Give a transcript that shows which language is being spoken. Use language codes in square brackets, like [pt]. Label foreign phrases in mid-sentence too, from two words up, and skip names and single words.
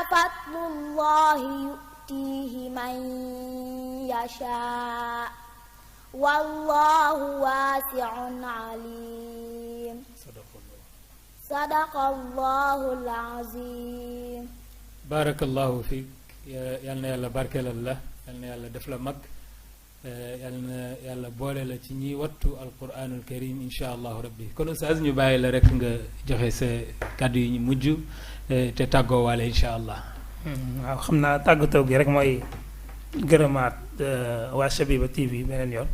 [ar] فضل الله يؤتيه من يشاء والله واسع عليم صدق الله العظيم بارك الله فيك [wo] yal na yàlla barkeelal la yal na yàlla def la mag yal na yàlla boole la ci ñiy wattu [ar] القرآن الكريم إن شاء الله ربي [wo] kon oustaz ñu bàyyi la rek nga joxe sa kàddu yi ñu mujj te tàggoo waale [ar] إن شاء الله. [wo] waaw xam naa tàggatoo gi rek mooy gërëmaat waa Shabiba TV beneen yoon.